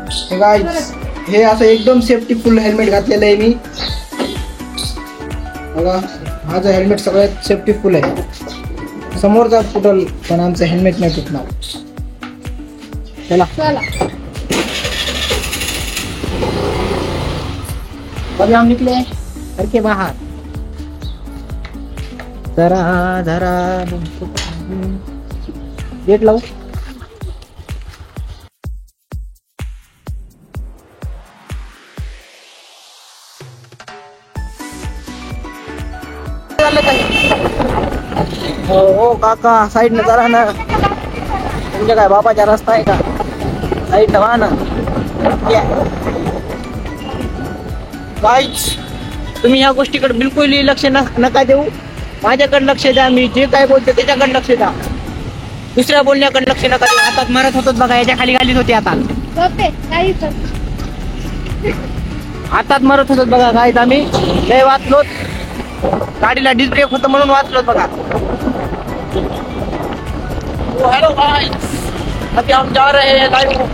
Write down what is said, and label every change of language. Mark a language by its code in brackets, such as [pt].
[mr] हे गाईज, हे असं एकदम सेफ्टी फुल हेल्मेट घातलेलं आहे मी. बघा, माझं हेल्मेट सगळ्यात सेफ्टी फुल आहे. समोरचा फुटल पण आमचं हेल्मेट नाही तुटणार. [hi] चला अभी हम निकले घर के बाहर. [mr] जरा गेट लावू. हो काका, साईड न जरा ना. तुमच्या काय बाबाचा रस्ता आहे का? साईड न व्हा ना. गाईज, तुम्ही ह्या गोष्टीकडे बिलकुल लक्ष नका देऊ. माझ्याकडे लक्ष द्या. मी जे काय बोलतो त्याच्याकडे लक्ष द्या. दुसऱ्या बोलण्याकडे लक्ष नका देऊ. हातात मारत होतो बघा, याच्या खाली घालीत होते. हातात मारत होतो बघा. गाईज, आम्ही लय वाचलो. गाडीला डिस्क ब्रेक होतं म्हणून वाचलो बघा. [hi] हेलो गाइस, अभी हम जा रहे हैं लाइव.